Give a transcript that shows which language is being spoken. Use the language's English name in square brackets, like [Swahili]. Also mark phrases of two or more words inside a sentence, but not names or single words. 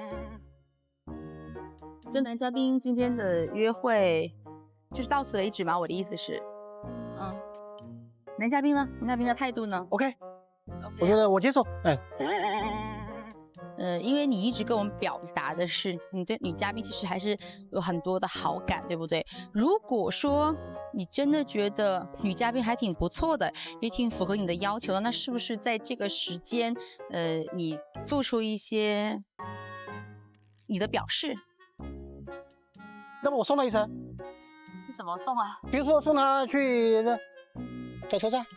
[Chinese] 跟男嘉賓今天的約會就是到此為止嗎？我的意思是，男嘉賓呢？男嘉賓的態度呢？OK， 我覺得我接受。因為你一直跟我們表達的是你對女嘉賓其實還是有很多的好感，對不對？如果說你真的覺得女嘉賓還挺不錯的，也挺符合你的要求的，那是不是在這個時間，你做出一些你的表示？那麼我送他一程。你怎麼送啊？比如說送他去坐車站。